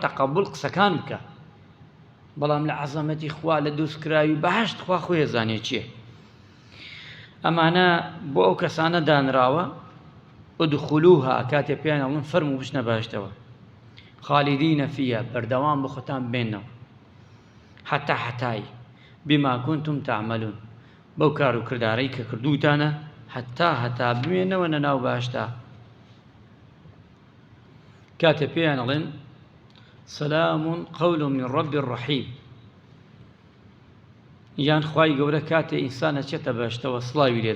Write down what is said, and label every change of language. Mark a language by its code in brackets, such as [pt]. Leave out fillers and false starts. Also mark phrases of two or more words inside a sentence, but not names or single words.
[ckb] تەقەبوڵ قسەکان بکە بەڵام لە عەزەمەتی خوا لە دروستکراوی بەهەشت خوا خۆی ئەزانێ چییە ئەمانە بۆ ئەو کەسانە دانراوە ئودخولوها کاتێ پێیان ئەڵێن فەرموو بچنە باشتەوە [ar] خالیدینە فیها [ckb] بەردەوام بۆ خۆتان بێنەوە حتا حتای [ar] بما كنتم تعملون [ckb] بەو کار و کردارەی کە کردووتانە هەتا بمێنەوە نەناو باشتا کاتێ پێیان ئەڵێن [ar] سەلام قەول من رب الرحیم [ckb] یان خوای گەورە کاتێ ئینسانە چێتە باشتەوە سڵاوی لێ